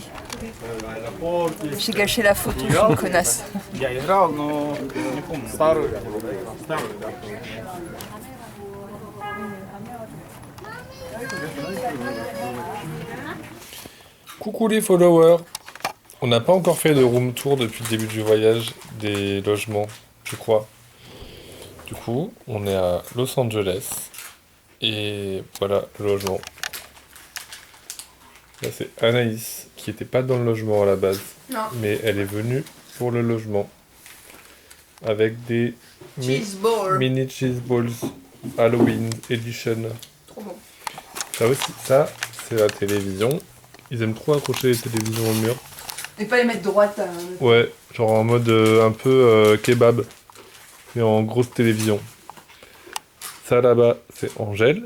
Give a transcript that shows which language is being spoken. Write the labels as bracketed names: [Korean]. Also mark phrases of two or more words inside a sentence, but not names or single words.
[French] J'ai gâché la photo, je suis une connasse. [Russian] Я играл, но не помню. Старую. [French] Coucou les followers. On n'a pas encore fait de [English] room tour [French] depuis le début du voyage des logements, je crois. Du coup, on est à Los Angeles. Et voilà le logement. Là, c'est Anaïs qui n'était pas dans le logement à la base. Non. Mais elle est venue pour le logement. Avec des [English] Cheese ball. mini cheese balls Halloween Edition. [French] Trop bon. Ça aussi, ça, c'est la télévision. Ils aiment trop accrocher les télévisions au mur. Et pas les mettre droite. Ouais, genre en mode un peu kebab. Mais en grosse télévision. Ça là-bas, c'est Angèle.